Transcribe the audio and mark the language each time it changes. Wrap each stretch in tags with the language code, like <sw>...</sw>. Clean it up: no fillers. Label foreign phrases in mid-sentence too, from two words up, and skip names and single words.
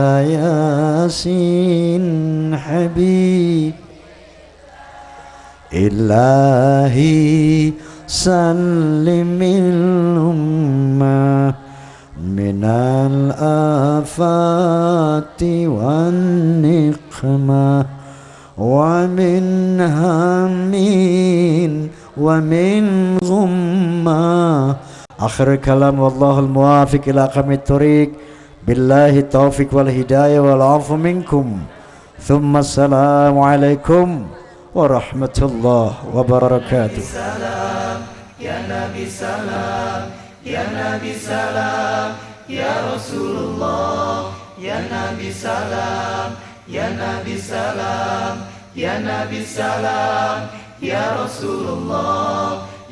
<ar>يا سين حبيب إلهي سلم الأمة من الآفات والنقمة ومن همّ ومن غمّة. آخر كلام، والله الموفق إلى أقوم الطريق، بالله التوفيق والهداية والعفو منكم. ثم السلام عليكم ورحمة الله وبركاته. سلام يا نبي، سلام يا نبي، سلام يا رسول الله، يا نبي، سلام يا نبي، سلام يا نبي سلام، يا رسول الله,</ar>